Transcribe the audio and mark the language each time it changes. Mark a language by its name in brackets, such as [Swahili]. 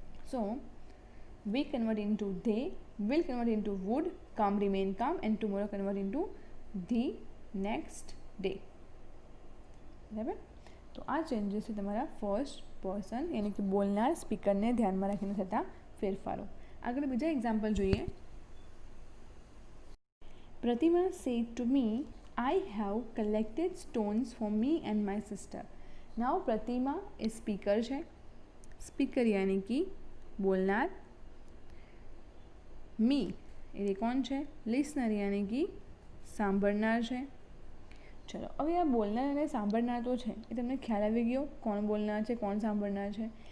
[English] So we convert into they, will convert into wood, come remain come, and tomorrow convert into the next day. બરાબર. [Gujarati] તો આ changes છે તમારા ફર્સ્ટ પર્સન યાની કે બોલનાર સ્પીકરને ધ્યાનમાં રાખીને થતા ફેરફારો. આગળ બીજા એક્ઝામ્પલ જોઈએ. [English] Pratima said to me, I have collected stones for me and my sister. [Gujarati] Now પ્રતિમા એ સ્પીકર છે. સ્પીકર યાની કે બોલનાર. મી એ કોણ છે? લિસનર યાની કે સાંભળનાર છે. ચલો હવે આ બોલનાર અને સાંભળનાર તો છે, એ તમને ખ્યાલ આવી ગયો કોણ બોલનાર છે, કોણ સાંભળનાર છે.